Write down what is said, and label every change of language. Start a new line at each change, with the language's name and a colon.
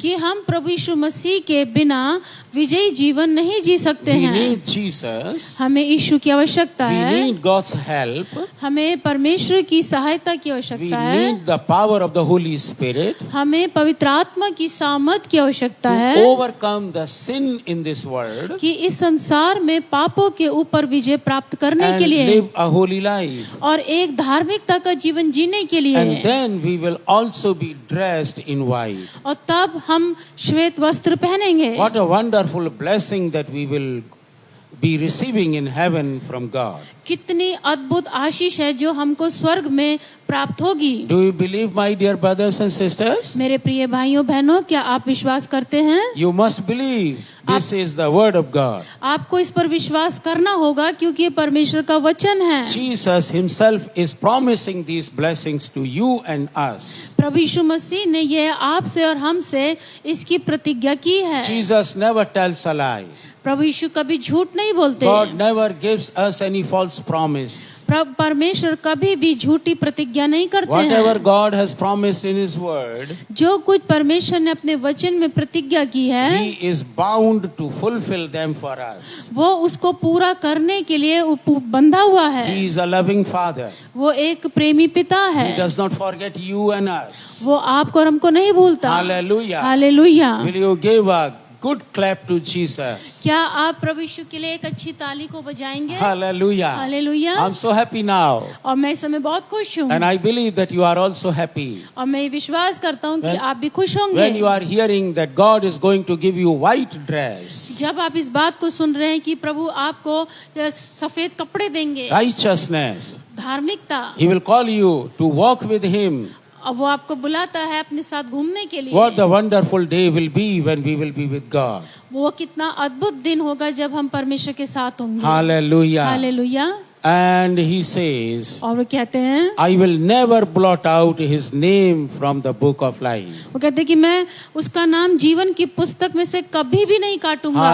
Hindi: कि हम प्रभु यीशु मसीह के बिना विजयी जीवन नहीं जी सकते
English: We
Hindi: हैं।
English: need Jesus.
Hindi: हमें यीशु की आवश्यकता
English: We
Hindi: है,
English: need God's help.
Hindi: हमें परमेश्वर की सहायता की
English: We
Hindi: आवश्यकता है,
English: need the power of the Holy Spirit
Hindi: हमें पवित्र आत्मा की सामर्थ की आवश्यकता
English: to
Hindi: है
English: overcome the sin in this world
Hindi: कि इस संसार में पापों के ऊपर विजय प्राप्त करने
English: and
Hindi: के लिए
English: live a holy life.
Hindi: और एक धार्मिकता का जीवन जीने के लिए,
English: And then we will also be dressed in white.
Hindi: और तब हम श्वेत वस्त्र पहनेंगे।
English: What a wonderful blessing that we will be receiving in heaven from God.
Hindi: कितनी अद्भुत आशीष है जो हमको स्वर्ग में प्राप्त होगी।
English: Do you believe, my dear brothers and sisters?
Hindi: मेरे प्रिय भाइयों बहनों, क्या आप विश्वास करते हैं?
English: You must believe. This is the word of God.
Hindi: आपको इस पर विश्वास करना होगा क्योंकि ये परमेश्वर का वचन है।
English: Jesus himself is promising these blessings to you and us.
Hindi: प्रभु यीशु मसीह ने ये आपसे और हमसे इसकी प्रतिज्ञा की है।
English: Jesus never tells a lie.
Hindi: प्रभु यीशु कभी झूठ नहीं बोलते।
English: God never gives us any false promise.
Hindi: परमेश्वर कभी भी झूठी प्रतिज्ञा नहीं करते
English: Whatever
Hindi: हैं।
English: God has promised in his word,
Hindi: जो कुछ परमेश्वर ने अपने वचन में प्रतिज्ञा की है,
English: he is bound to fulfill them for us.
Hindi: वो उसको पूरा करने के लिए बंधा हुआ है।
English: He is a loving father.
Hindi: वो एक प्रेमी पिता है।
English: He does not forget you and us.
Hindi: वो आपको और हमको नहीं भूलता।
English: Hallelujah.
Hindi: Hallelujah.
English: Will you give a good clap to Jesus?
Hindi: क्या आप प्रभु यीशु के लिए एक अच्छी ताली को बजाएंगे?
English: Hallelujah.
Hindi: Hallelujah.
English: I'm so happy now.
Hindi: और मैं इस समय बहुत खुश हूँ।
English: And I believe that you are also happy.
Hindi: और मैं विश्वास करता हूँ कि
English: When-
Hindi: आप भी खुश होंगे।
English: When you are hearing that God is going to give you white dress,
Hindi: जब आप इस बात को सुन रहे हैं कि प्रभु आपको सफेद कपड़े देंगे,
English: righteousness,
Hindi: धार्मिकता,
English: he will call you to walk with him.
Hindi: और वो आपको बुलाता है अपने साथ घूमने के लिए।
English: What the wonderful day will be when we will be with God.
Hindi: वो कितना अद्भुत दिन होगा जब हम परमेश्वर के साथ होंगे।
English: Hallelujah.
Hindi: Hallelujah.
English: And he says,
Hindi: और वो कहते हैं,
English: I will never blot out his name from the book of life.
Hindi: वो कहते हैं कि मैं उसका नाम जीवन की पुस्तक में से कभी भी नहीं काटूंगा।